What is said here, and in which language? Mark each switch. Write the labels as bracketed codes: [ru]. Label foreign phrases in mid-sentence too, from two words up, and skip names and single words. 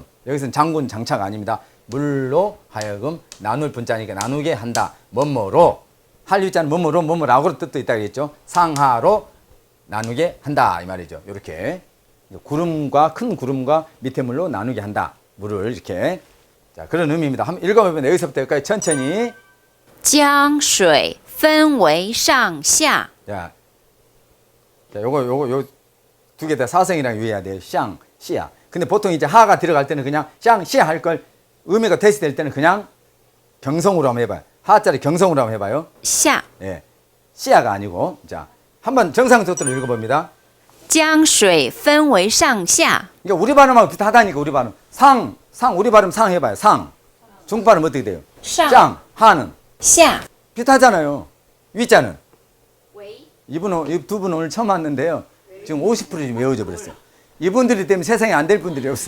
[ko] 여기서는 장군 장차가 아닙니다. 물로 하여금 나눌 분자니까 나누게 한다. 뭐뭐로 할 위자는 뭐뭐라고 뜻도 있다 그랬죠. 상하로 나누게 한다 이 말이죠. 이렇게 구름과 큰 구름과 밑에 물로 나누게 한다. 물을 이렇게. 자, 그런 의미입니다. 한번 읽어보면 여기서부터 여기까지 천천히. [zh] 江水分为上下 [ko] 자, 요거 두 개 다 사성이랑 유의해야 돼요. [zh] 上, 下. [ko] 근데 보통 이제 하가 들어갈 때는 그냥 [zh] 上, 下 [ko] 할 걸 의미가 대시될 때는 그냥 경성으로 한번 해봐요. 하자를 경성으로 한번 해봐요. [zh] 下 [ko] 예, 시야가 아니고. 자, 한번 정상적으로 읽어봅니다. [zh] 江水分为上下 [ko] 그러니까 우리 발음하고 비슷하다니까. 우리 발음. 상, 우리 발음 상 해봐요. 상. 중국 발음 어떻게 돼요? 상. 짱, 하는. [zh] 下 [ko] 비슷하잖아요. 위자는. [zh] 为 [ko] 이 두 분 오늘 처음 왔는데요. 지금 50% 외워져 버렸어요. 이분들이 되면 세상에 안 될 분들이 없어.